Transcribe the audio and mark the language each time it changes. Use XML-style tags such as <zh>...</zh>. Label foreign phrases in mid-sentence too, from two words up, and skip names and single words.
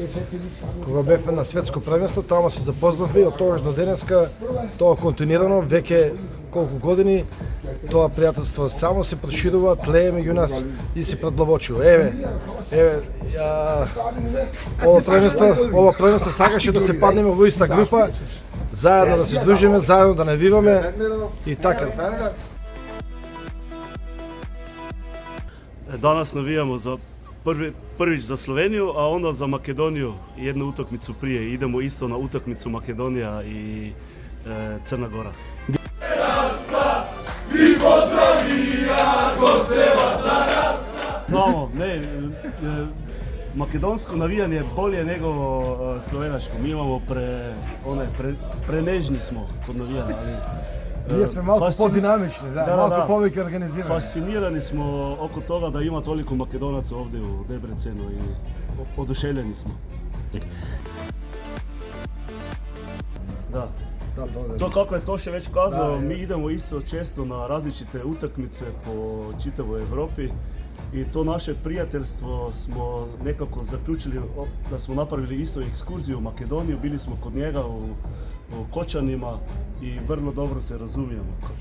<mk>кога бевме на светско првенство, таму се запознавме и од тогаш до денеска тоа континуирано веќе колку години тоа пријателство само се проширува, тлее меѓу нас и се продловочува. Ова првенство сакаше да се паднеме во иста група, заедно да се дружиме, заедно да навиваме и така.</mk> <bs>Danas navijamo za prvič za Sloveniju, a onda za Makedoniju jednu utakmicu prije. Idemo isto na utakmicu Makedonija i Crna Gora. Znamo, makedonsko navijanje je bolje nego slovenačko. Mi imamo prenežni smo kod navijanja, ali</bs> <mk>Ние сме малку подинамични, малку повеќе организирани.</mk> <bs>Fascinirani smo oko toga da ima toliko Makedonaca ovdje u Debrecenu i oduševljeni smo. Da. To kako je Toše već kazao, mi idemo isto često na različite utakmice po čitavoj Evropi i to naše prijateljstvo smo nekako zaključili da smo napravili isto ekskurziju u Makedoniju, bili smo kod njega u Kočanima i vrlo dobro se razumijemo.</bs>